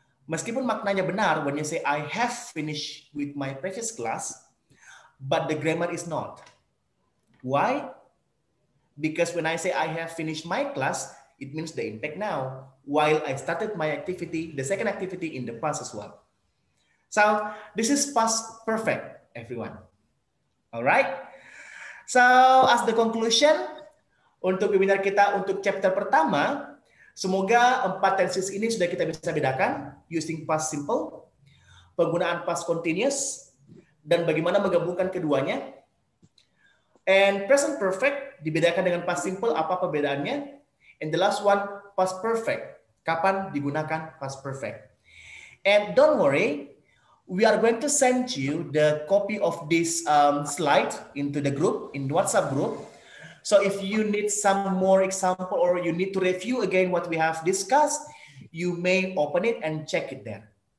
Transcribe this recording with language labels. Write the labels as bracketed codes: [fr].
[id] Meskipun maknanya benar [en] when you say I have finished with my previous class, but the grammar is not. Why? Because when I say I have finished my class, it means the impact now. While I started my activity, the second activity in the past as well. So this is past perfect, everyone. All right. So as the conclusion [id] untuk webinar kita untuk chapter pertama, semoga 4 tenses ini sudah kita bisa bedakan using past simple, penggunaan past continuous, dan bagaimana menggabungkan keduanya. And present perfect dibedakan dengan past simple, apa perbedaannya? [en] And the last one, past perfect. [id] Kapan digunakan [en] past perfect? And don't worry, we are going to send you the copy of this slide into the group, in the WhatsApp group. So if you need some more example or you need to review again what we have discussed, you may open it and check it there.